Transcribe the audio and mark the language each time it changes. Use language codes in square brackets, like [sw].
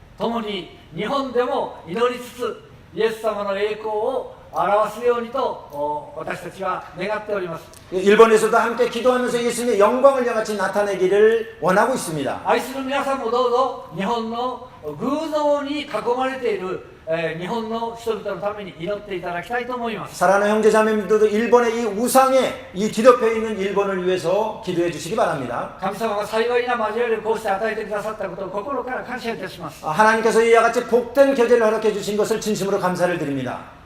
[ja] 共に日本でも祈りつつイエス様の栄光を表すようにと私たちは願っております。 [ko] 일본에서도 함께 기도하면서 예수님의 영광을 이같이 나타내기를 원하고 있습니다. [ja] 愛する皆さんもどうぞ日本の偶像に囲まれている日本の人々のために祈っていただきたいと思います。 [ko] 사랑하는 형제자매님들도 일본의 이 우상에 이 뒤덮여 있는 일본을 위해서 기도해 주시기 바랍니다. [ja] 神様が幸いな交わりをこうして与えてくださったことを心から感謝いたします。 [ko] 하나님께서 이와 같이 복된 교제를 허락해 주신 것을 진심으로 감사를 드립니다.